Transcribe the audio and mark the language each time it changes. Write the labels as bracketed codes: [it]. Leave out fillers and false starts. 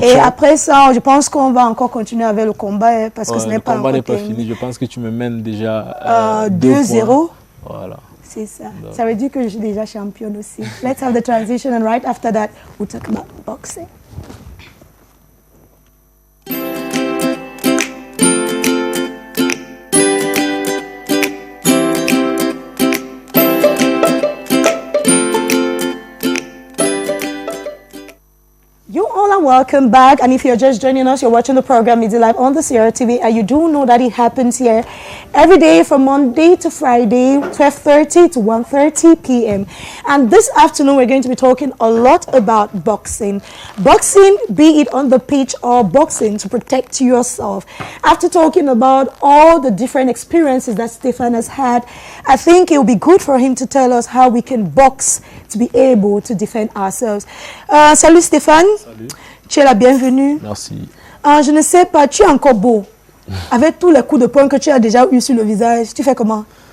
[fr] Et après ça, je pense qu'on va encore continuer avec le combat parce que ce n'est pas le combat n'est pas fini. Je pense que tu me mènes déjà 2-0. Voilà. C'est ça. Donc. Ça veut dire que je suis déjà championne aussi. [en] Let's have the transition and right after that, we'll talk about boxing. You all are welcome back, and if you're just joining us, you're watching the program MIDI Live on the CRTV, and you do know that it happens here every day from Monday to Friday, 12:30 to 1:30 p.m. And this afternoon, we're going to be talking a lot about boxing. Boxing, be it on the pitch or boxing to protect yourself. After talking about all the different experiences that Stéphane has had, I think it will be good for him to tell us how we can box to be able to defend ourselves. [fr] Salut Stéphane. Salut. Tu es la bienvenue. Merci. Je ne sais pas, tu es encore beau. Avec tous les coups de poing que tu as déjà eu sur le visage, tu fais comment?